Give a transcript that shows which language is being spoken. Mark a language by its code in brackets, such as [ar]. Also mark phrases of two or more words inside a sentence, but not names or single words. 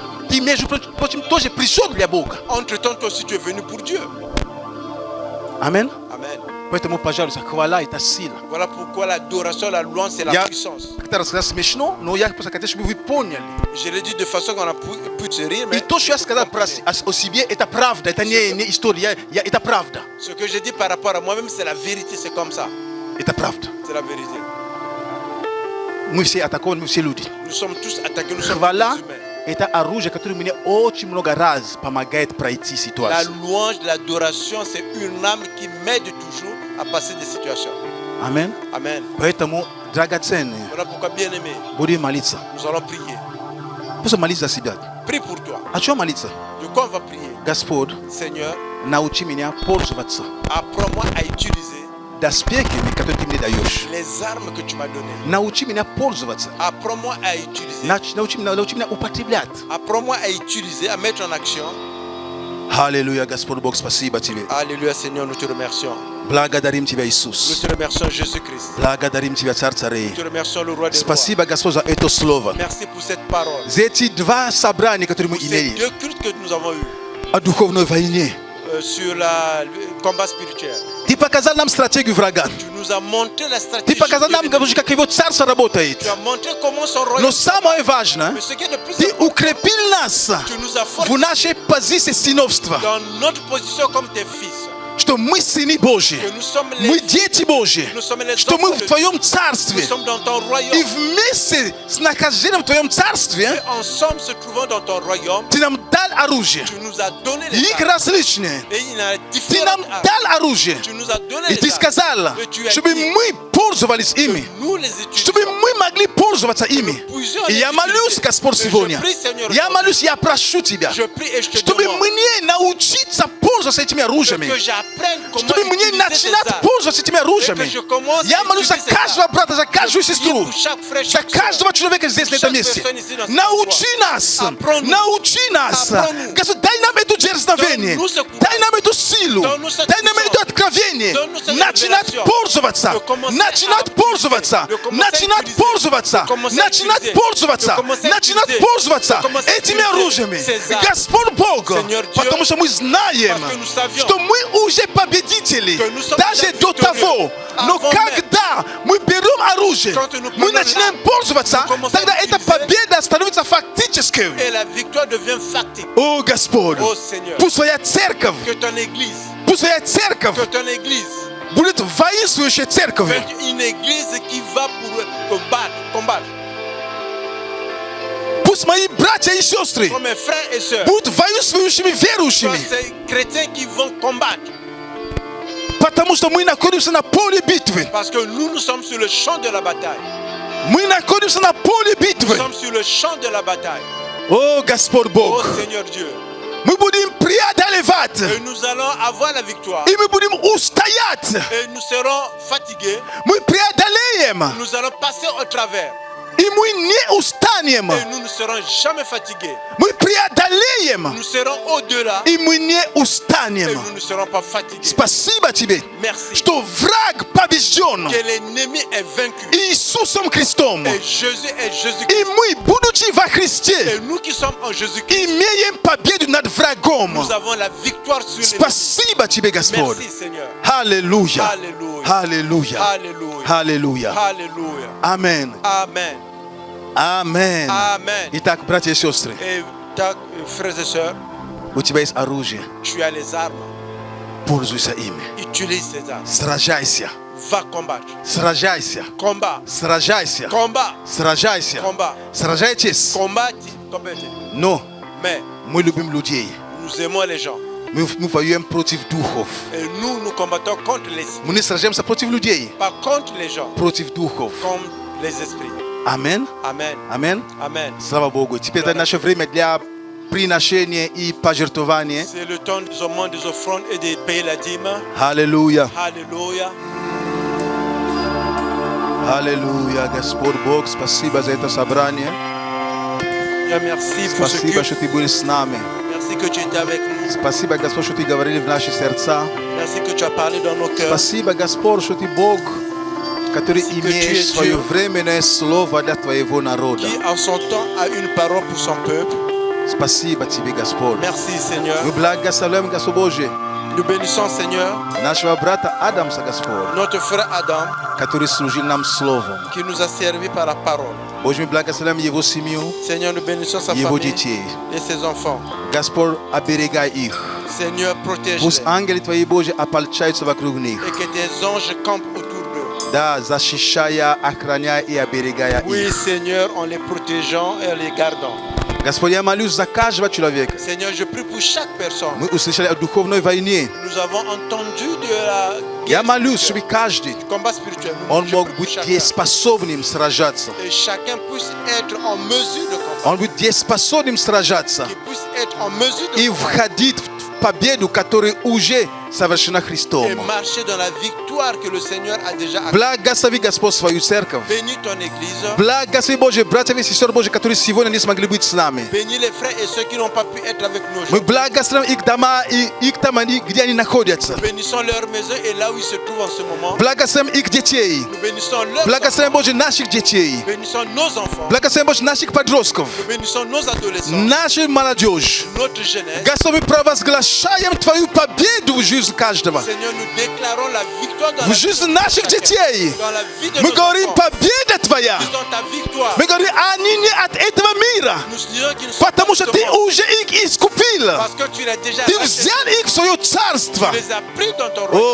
[ru] Ты, между прочим, тоже пришел для Бога. [fr] Entre-temps, toi aussi, tu es venu pour Dieu. [ru] Амин. [fr] Amen. [ru] Поэтому, пожалуйста, хвала это сила. [fr] Voilà pourquoi l'adoration, la louange, c'est la [ru] Я [fr] puissance. [ru] как-то рассказал смешно, но я просто хотел, чтобы вы поняли. [fr] Je l'ai dit de façon qu'on a pu se rire, [ru] И [fr] mais [ru] то, что я сказал о себе, это правда, это не история, это правда. [fr] ce que j'ai dit par rapport à moi-même, c'est la vérité, c'est comme ça. [ru] Это правда. [fr] C'est la vérité. [ru] Мы все атакованы, мы все люди. [fr] Nous sommes tous attaqués, nous sommes [ru] Хвала [fr] tous humains. [ru] это оружие, которое мне очень много раз помогает пройти [fr] La [ru] ситуацию. [fr] louange, l'adoration, c'est une âme qui m'aide toujours à passer des situations. [ru] Амин. [fr] Amen. [ru] Поэтому, драгоценные, [fr] Voilà pourquoi, bien-aimé, [ru] будем молиться. [fr] nous allons prier. [ru] Просто молись за себя. [fr] Prie pour toi. [ru] О чем молиться? [fr] De quoi on va prier? [ru] Господь, [fr] Seigneur, [ru] научи меня пользоваться [fr] apprends-moi à utiliser [ru] доспехами, которые ты мне даешь. [fr] les armes que tu m'as données. [ru] Научи меня пользоваться. [fr] Apprends-moi à utiliser. [ru] Научи меня употреблять. [fr] Apprends-moi à utiliser, à mettre en action. [ru] Аллилуйя, Господь Бог, спасибо тебе. [fr] Alléluia, Seigneur, nous te remercions. [ru] Благодарим тебя, [fr] Nous [ru] Иисус. [fr] te remercions, Jésus-Christ. [ru] Благодарим тебя, Царь царей. [fr] Nous te remercions, le roi des rois. [ru] Спасибо, Господь, за это слово. [fr] Merci pour cette parole. [ru] За эти два собрания, которые мы [fr] Pour ces [ru] имели, [fr] deux cultes que nous avons eus [ru] о духовной войне. [fr] sur le combat spirituel. [ru] Ты показал нам стратегию врага. [fr] Tu nous as montré la [ru] Ты [fr] stratégie. [ru] показал нам, [fr] de l'ennemi. [ru] как его царство работает. [fr] Tu as montré comment son [ru] Но [fr] royaume. [ru] самое важное, [fr] Mais ce qui est de plus [ru] ты [fr] important, [ru] укрепил нас [fr] tu nous as [ru] в [fr] fortifiés [ru] нашей позиции сыновства, [fr] dans notre position comme tes fils. [ru] что мы сыны Божьи, [fr] Que nous sommes les [ru] мы дети Божьи, [fr] Nous sommes les [ru] что мы [fr] enfants [ru] в [fr] de [ru] Твоем [fr] Nous [ru] Царстве. [fr] sommes dans ton [ru] И [fr] royaume. [ru] вместе с нахождением в Твоем Царстве [fr] Et ensemble se trouvant dans ton royaume, [ru] Ты нам дал оружие. [fr] tu nous as donné [ru] И [fr] les [ru] их [fr] armes. [ru] различные. [fr] Et il y en a [ru] Ты нам [fr] différentes armes. [ru] дал оружие. [fr] Tu nous as donné [ru] И [fr] les [ru] Ты [fr] armes. [ru] сказал, [fr] Et tu as [ru] чтобы [fr] dit [ru] мы пользовались ими. [fr] nous nous les [ru] Чтобы [fr] utilisons. [ru] мы могли пользоваться ими. [fr] Puissions [ru] И я [fr] les [ru] молюсь, [fr] utiliser. [ru] Господь, [fr] Et je [ru] сегодня. [fr] prie, Seigneur, [ru] Я молюсь, я прошу Тебя, [fr] Je prie et je te [ru] чтобы [fr] demande [ru] мне научиться пользоваться этими оружиями. [fr] que j'apprenne comment [ru] Чтобы мне [fr] utiliser ces [ru] начинать [fr] armes. [ru] пользоваться этими [fr] Et que [ru] оружиями. [fr] je commence [ru] Я [fr] à [ru] молюсь за [fr] utiliser ces [ru] каждого [fr] armes. [ru] брата, за каждую [fr] Je prie [ru] сестру, [fr] pour chaque frère, [ru] за [fr] chaque sœur. [ru] каждого человека здесь, на этом месте. Научи нас, научи нас. Господь, дай нам эту дерзновение, дай нам эту силу, дай нам это откровение, начинать пользоваться, начинать пользоваться, начинать пользоваться, начинать пользоваться, начинать пользоваться этими оружиями. Господь Бог, потому что мы знаем, что мы уже победители, даже до того. Но когда мы берем оружие, мы начинаем пользоваться, тогда эта победа становится фактической. [fr] Et la victoire devient factice. [ru] О, Господь, [fr] О, Сеньор. [ru] пусть Твоя церковь, [fr] Que ton église, [ru] пусть Твоя церковь [fr] que ton église [ru] будет воинствующей церковью. [fr] fait une église qui va pour combattre. [ru] Пусть мои братья и сестры [fr] Comme mes frères et sœurs, [ru] будут воинствующими [fr] que [ru] верующими, [fr] ces chrétiens qui vont combattre. [ru] потому что мы находимся на поле битвы. [fr] Parce que nous sommes sur le champ de la bataille. [ru] Мы находимся на поле [fr] Nous [ru] битвы. [fr] sommes sur le champ de la bataille. [ru] О, Господь [fr] Oh [ru] Бог, [fr] Seigneur Dieu. [ru] мы будем преодолевать, [fr] Et nous allons avoir la victoire. [ru] и мы будем устоять. [fr] Et nous serons fatigués. [ru] Мы преодолеем, [fr] Nous allons passer au travers. [ru] и мы не устанем. [fr] Et nous ne serons jamais fatigués. [ru] Мы преодолеем, [fr] Nous serons au-delà. [ru] и мы не [fr] Et [ru] устанем. [fr] nous ne serons pas fatigués. [ru] Спасибо Тебе, [fr] Merci. [ru] что враг побежден [fr] Que l'ennemi est vaincu. [ru] Иисусом Христом. [fr] Et Jésus est Jésus-Christ. [ru] И мы, будучи во [fr] Et [ru] Христе, [fr] nous qui sommes en Jésus-Christ, [ru] имеем победу над врагом. [fr] nous avons la victoire sur l'ennemi. [ru] Спасибо Тебе, Господь. [fr] Merci Seigneur. [ru] Аллилуйя. [fr] Alléluia. [ru] Аллилуйя. [fr] Alléluia. [ru] Аллилуйя. [fr] Alléluia. [ru] Амен. [fr] Amen. [ru] Амен. [fr] Amen. [ru] Итак, братья и сестры, [fr] Et frères et sœurs, [ru] у тебя есть оружие. [fr] tu as les armes. [ru] Пользуйся ими. [fr] Utilise ces armes. [ru] Сражайся. [fr] Va combattre. [ru] Сражайся. [fr] Combat. [ru] Сражайся. [fr] Combat. [ru] Сражайся. [fr] Combat. [ru] Сражайтесь. [fr] Combattez. [ru] Но [fr] Mais [ru] мы любим людей. [fr] nous aimons les gens. [ru] Мы воюем против духов. [fr] Et nous combattons contre les [ru] Мы не сражаемся против людей, [fr] pas contre les gens, [ru] против духов. [fr] contre les esprits. [ru] Амен. [fr] Amen. [ru] Амен. [fr] Amen. [ru] Слава Богу. Теперь это наше время для приношения и пожертвования. [fr] C'est le temps des aumônes, des offrandes et de payer la dîme. [ru] Аллилуйя. [fr] Alléluia. [ru] Аллилуйя. Господь Бог, спасибо за это собрание. [fr] Bien, merci pour ce [ru] Спасибо, [fr] culte. [ru] что Ты был с нами. [fr] Merci que tu étais avec nous. [ru] Спасибо, Господь, что Ты говорили в наши сердца. [fr] Merci que tu as parlé dans nos cœurs. [ru] Спасибо, Господь, что Ты Бог, который [fr] Merci que [ru] имеешь [fr] tu es [ru] свое [fr] Dieu. [ru] временное слово для Твоего народа. [fr] Qui en son temps a une parole pour son peuple. [ru] Спасибо Тебе, Господь. [fr] Merci Seigneur. [ru] Мы благословляем, Господь Божий, [fr] Nous bénissons Seigneur [ru] нашего брата Адамса, Господь, [fr] notre frère Adam [ru] который служил нам словом. [fr] qui nous a servi par la parole. [ru] Боже, мы благословляем его семью, [fr] Seigneur, nous bénissons sa [ru] его [fr] famille [ru] детей. [fr] et ses enfants. [ru] Господь, оберегай их. [fr] Seigneur, protège-les [ru] Пусть ангелы Твои, Божьи, ополчаются вокруг них. [fr] et que tes anges campent autour d'eux. [ru] Да, защищая, охраняя и оберегая [fr] Oui, [ru] их. [fr] Seigneur, en les protégeant et en les gardant. [ru] Господь, я молюсь за каждого человека. [fr] Seigneur, je prie pour chaque personne. [ru] Мы услышали о духовной войне. [fr] Nous avons entendu de la [ru] Я [fr] guerre [ru] молюсь, [fr] spirituelle, [ru] чтобы каждый, [fr] du combat spirituel. [ru] он [fr] Je [ru] мог [fr] prie pour [ru] быть [fr] chacun. [ru] дееспособным сражаться. [fr] Et chacun puisse être en mesure de combattre. [ru] Он будет дееспособным сражаться [fr] Qu'il puisse être en mesure de [ru] и [fr] combattre. [ru] входить в победу, которая уже совершена Христом. [fr] Et marcher dans la victoire que le Seigneur a déjà acquise. [ru] Благослови, Господь, свою церковь. [fr] Bénis ton église. [ru] Благослови, Боже, братья и сестры Божьи, которые сегодня не смогли быть с нами. [fr] Bénis les frères et ceux qui n'ont pas pu être avec nous [ru] Мы [fr] aujourd'hui. [ru] благословим их дома и их там, где они находятся. [fr] Bénissons leur maison et là où ils se trouvent en ce moment. [ru] Благословим их детей. [fr] Nous bénissons leurs [ru] Благословим, [fr] enfants. [ru] Боже, наших детей. [fr] Bénissons nos enfants. [ru] Благословим, Боже, наших подростков. [fr] Nous bénissons nos adolescents. [ru] Нашу молодежь. [fr] Notre jeunesse. [ru] Господь, мы провозглашаем Твою победу в жизни каждого. [fr] Seigneur, nous déclarons la victoire dans [ru] В [fr] la [ru] жизни [fr] vie de [ru] наших [fr] chacun. [ru] детей. [fr] Dans la vie de [ru] Мы [fr] nos [ru] говорим, [fr] enfants. [ru] победа Твоя. [fr] Disons ta victoire. [ru] Мы говорим, они не от этого мира. [fr] Nous disons qu'ils ne sont pas [ru] Потому [fr] de [ru] что [fr] ce [ru] Ты [fr] monde. [ru] уже их искупил. [fr] Parce que tu l'as déjà [ru] Ты [fr] racheté. [ru] взял их в свое царство. [fr] Tu les as pris dans ton royaume.